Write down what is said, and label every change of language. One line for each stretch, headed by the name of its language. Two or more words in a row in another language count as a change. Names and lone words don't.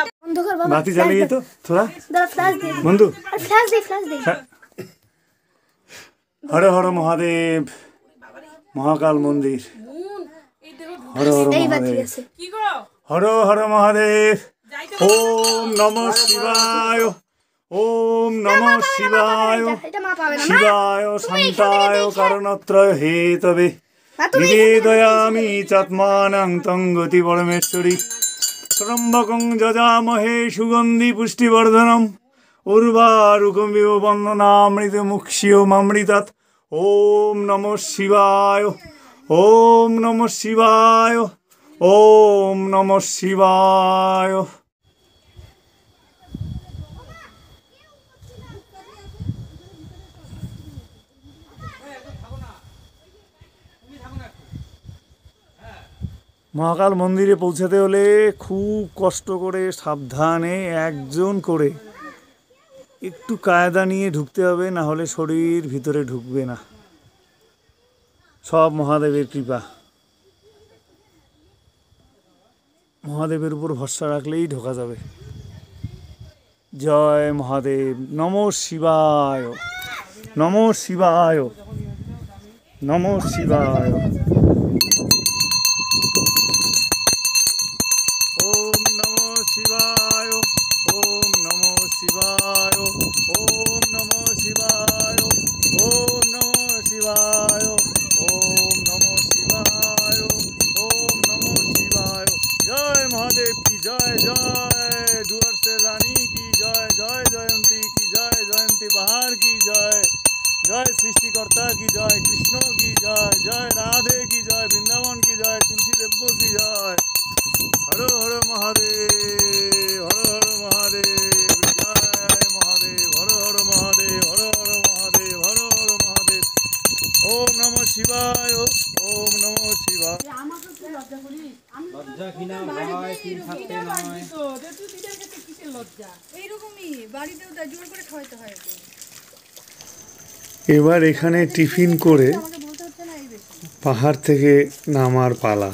Bangla: অন্ধকার বাবা বাতি জ্বালিয়ে তো থোড়া দাঁড়া ফ্ল্যাশ দে বন্ধু। আর ফ্ল্যাশ দে ফ্ল্যাশ দে হর হর মহাদেব, মহাকাল মন্দির। হর হর এই বাতি মহাদেব, আছে কি গো হর হর মহাদেব। যাইতে
Sanskrit: ওম নমঃ শিবায়, ওম নমঃ শিবায়,
Bangla: এটা মা পাবে না
Sanskrit: শিবায় শান্তায় কারণত্রয় হেতবে
Bangla: মা তুমি
Sanskrit: নিবেদয়ামি চাত্মানং তং গতি পরমেশ্বরী। ত্রম্বকং যজামহে সুগন্ধি পুষ্টিবর্ধনম উর্বারুকমিব বন্দনামৃতমুক্ষিয়মৃতাৎ। ওম নমঃ শিবায়, ওম নমঃ শিবায়, ওম নমঃ শিবায়।
Bangla: মহাকাল মন্দিরে পৌঁছাতে হলে খুব কষ্ট করে সাবধানে একজন করে একটু কায়দা নিয়ে ঢুকতে হবে, না হলে শরীর ভিতরে ঢুকবে না। সব মহাদেবের কৃপা। মহাদেবের উপর ভরসা রাখলেই ঢোকা যাবে। জয় মহাদেব।
Sanskrit: নমঃ শিবায়, নমঃ শিবায়, নমঃ শিবায়। ওম নমঃ শিবায়, ওম নমঃ শিবায়, ওম নমঃ শিবায়, ওম নমঃ শিবায়, ওম নমঃ শিবায়, ওম নমঃ শিবায়।
Bangla: জয় মহাদেব কি জয়, জয় ডুয়ার্সের রানী কি জয়, জয় জয়ন্তী কি জয়, জয়ন্তী পাহাড় কি জয়, জয় সৃষ্টিকর্তা কি জয়, কৃষ্ণ কি জয়, জয় রাধে কি জয়, বৃন্দাবন কি জয়, তুলসী দেব্য কি জয়। হর হর মহাদেব, হর হর মহাদেব, জয় মহাদেব, হর হর মহাদেব, হর হর মহাদেব, হর হর মহাদেব।
Sanskrit: ওম নমঃ শিবায়, ওম নমঃ শিবায়।
Bangla: আমাকে তুই লজ্জা করিস? আমি লজ্জা কিনা ভাই, তিন থাকতে নয়। তো যে তুই দিদার কাছে কিসের লজ্জা? এইরকমই বাড়িতেও তাই জোর করে খাওয়াইতে হয় ওকে। এবার এখানে টিফিন করে আমাকে বলতে হচ্ছে না এই বেশি। পাহাড় থেকে নামার পালা।